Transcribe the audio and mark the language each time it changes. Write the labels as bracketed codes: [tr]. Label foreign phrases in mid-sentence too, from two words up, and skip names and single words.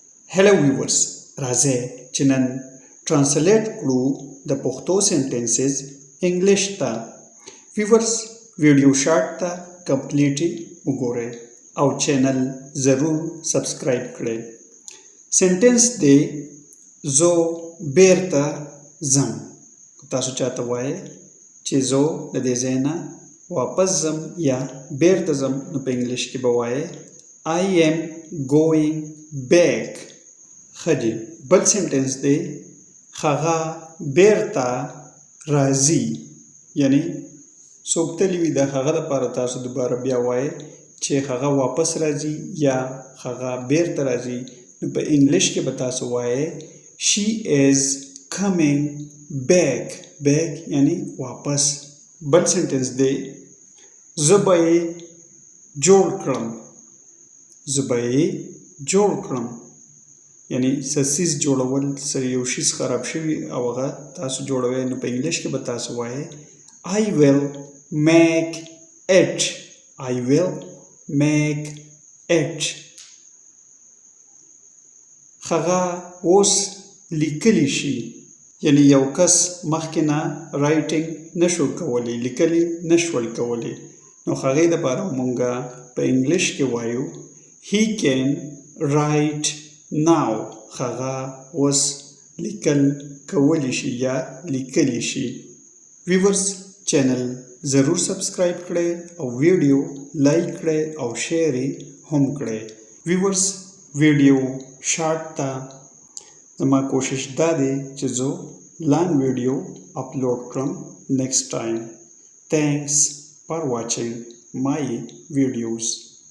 [en] Hello viewers, [ps] راځئ چې نن ترانسلیټ کړو د پښتو سنټنسز انګلیش ته. [en] viewers video short [ps] ته کمپلیټي وګورئ او چینل ضرور سبسکرایب کړئ. سنټنس دی زو بیرته ځم. تاسو چاته وایئ چې زو د دې ځای نه واپس ځم یا بیرته ځم نو په انګلیش کې به وایئ [en] I am going back. [ps] خجی بل سنټنس دی هغه بیرته راځي، یعنی څوک تللی وي د هغه لپاره تاسو دوباره بیا وایئ چې هغه واپس راځي یا هغه بیرته راځي نو په انګلیش کې به تاسو وایئ [en] she is coming back. [ps] back یعنی واپس. بل سنټنس دی زه به یې جوړ کړم. زه به یې جوړ کړم یعنی سیز جوړول، سره یو شیز خراب شوي او هغه تاسو جوړوئ نو په انګلیش کې به تاسو وایئ [en] I will make it. I will make it. [ps] هغه اوس لیکلی شي، یعنی یو کس مخکې نه رایټینګ نشو کولی، لیکلی نشول کولی نو هغې دپاره مونږه په انګلیش کې وایو [en] he can write now. [ps] هغه اوس لیکل کولی شي یا لیکلی شي. ویورز چینل ضرور سبسکرایب کړئ او [en] video like [ps] کړئ او شیر یې هم کړئ. [en] viewers video short [ps] ته زما کوشش دا دی چې زه [en] long video upload [ps] کړم [en] next time. Thanks for watching my videos.